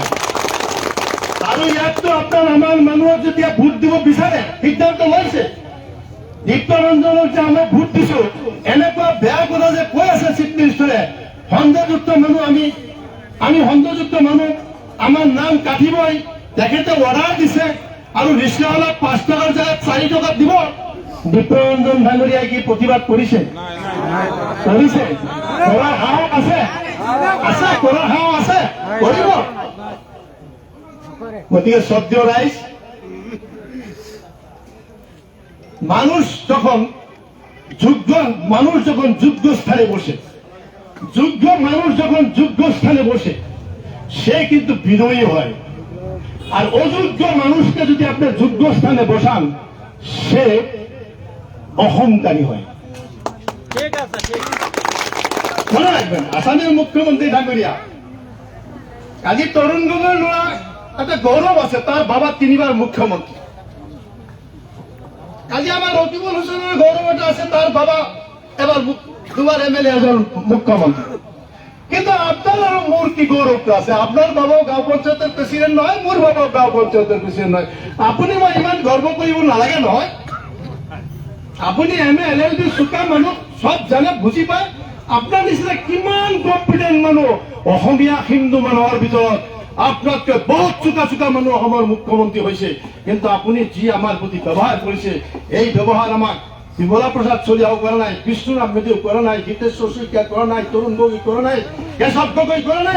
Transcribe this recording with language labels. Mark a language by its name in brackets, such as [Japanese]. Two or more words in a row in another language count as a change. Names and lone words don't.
[Assamese] আৰু ইয়াততো আপোনাৰ আমাৰ মানুহক যেতিয়া ভোট দিব বিচাৰে, সিদ্ধান্ত লৈছে, দীপ্তৰঞ্জনক যে আমি ভোট দিছো, এনেকুৱা বেয়া কথা যে কৈ আছে চিফ মিনিষ্টাৰে, সন্দেহযুক্ত মানুহ আমি সন্দেহযুক্ত মানুহ আমাৰ নাম কাটিবই, তেখেতে অৰ্ডাৰ দিছে, আৰু ৰিক্সাৱালাক 5 টকাৰ জেগাত 4 টকাত দিব। দীপ্তৰঞ্জন ডাঙৰীয়াই কি প্ৰতিবাদ কৰিছে? কৰিছে। কৰাৰ সাহস আছে, কৰাৰ সাহস আছে, কৰিব। গতিকে শ্ৰদ্ধেয় ৰাইজ, [Bangla] মানুষ যখন যোগ্য স্থানে বসে, মানুষ যখন যোগ্য স্থানে বসে, সে কিন্তু বিনয়ী হয়। আর অযোগ্য মানুষকে যদি আপনি যোগ্য স্থানে বসান, সে অহংকারী হয়। মনে রাখবেন, আসামের মুখ্যমন্ত্রী [Assamese] ডাঙরিয়া আজি তরুণ গগৈৰ ল'ৰা [Bangla] একটা গৌরব আছে, তার বাবা 3বার মুখ্যমন্ত্রী। আজি আমার রকিবুল হুসেনের গৌরব [Assamese] এটা আছে, [Bangla] তার বাবা এবার 2বার MLA এজন মুখ্যমন্ত্রী। কিন্তু আপনার আর মোর কি গৌরবটা আছে? আপনার বাবাও গাঁও পঞ্চায়েতের প্রেসিডেন্ট নহয়, মোর বাবাও গাঁও পঞ্চায়েতের প্রেসিডেন্ট নহয়। [Assamese] আপনি মই ইমান গর্ব কৰিব নালাগে নহয়। আপুনি MA LLB চোকা মানুহ, সব জানে, বুজি পায়। আপনার নিচিনা কিমান কম্পিটেন্ট মানুহ অসমীয়া হিন্দু মানুহৰ ভিতৰত আপনাতকে বহুত চোকা মানুহ অসমৰ মুখ্যমন্ত্ৰী হৈছে, কিন্তু আপুনি যি আমাৰ প্ৰতি ব্যৱহাৰ কৰিছে, এই ব্যৱহাৰ আমাক বিমলা প্ৰসাদ চলিয়াও কৰা নাই, বিষ্ণুৰাম মেধিও কৰা নাই, হিতেশ্বৰ শইকীয়া কৰা নাই, তৰুণ গগৈ কৰা নাই, কেশৱ গগৈ কৰা নাই।